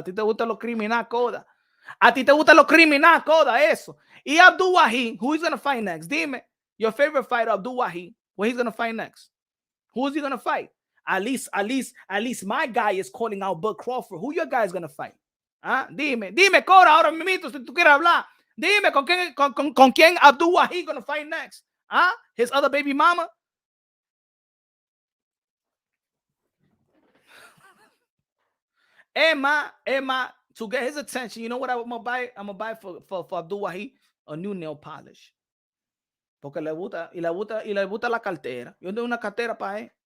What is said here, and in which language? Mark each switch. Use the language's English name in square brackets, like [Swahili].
[Spanish] A ti te gusta lo criminal, Coda. A ti te gusta lo criminal, Coda, eso. [English] Y Abdul Wahid, who is going to fight next? Dime, your favorite fighter, Abdul Wahid, what he's going to fight next? Who is he going to fight? At least my guy is calling out Bud Crawford. Who your guy is going to fight? [Spanish] Dime, Coda, ahora mismo, si tú quieres hablar. Dime, con quién [English] Abdul Wahid going to fight next? His other baby mama? Emma, to get his attention, you know what I'm gonna buy? I'm gonna buy for Abdul Wahid a new nail polish. [Spanish] Porque le gusta la cartera. Yo tengo una cartera para él.